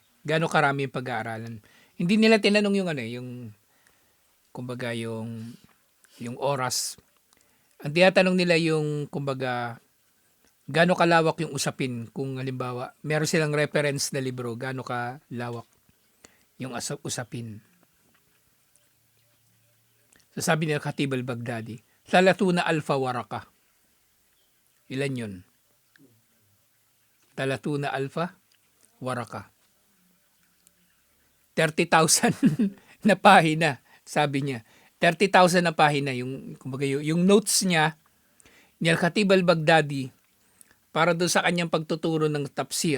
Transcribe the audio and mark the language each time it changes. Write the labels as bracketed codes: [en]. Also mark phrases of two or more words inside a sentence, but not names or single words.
[tl] Gaano karami yung pag-aaralan? Hindi nila tinanong yung oras. Ang tinatanong nila yung gaano kalawak yung usapin. Kung halimbawa, meron silang reference na libro, gaano kalawak yung usapin. So sabi nila Khatib al-Baghdadi, 30,000 waraka. Ilan yun? 30,000 waraka. 30,000 na pahina, sabi niya. 30,000 na pahina yung notes niya ni Al-Khatib al-Baghdadi para doon sa kanyang pagtuturo ng tafsir.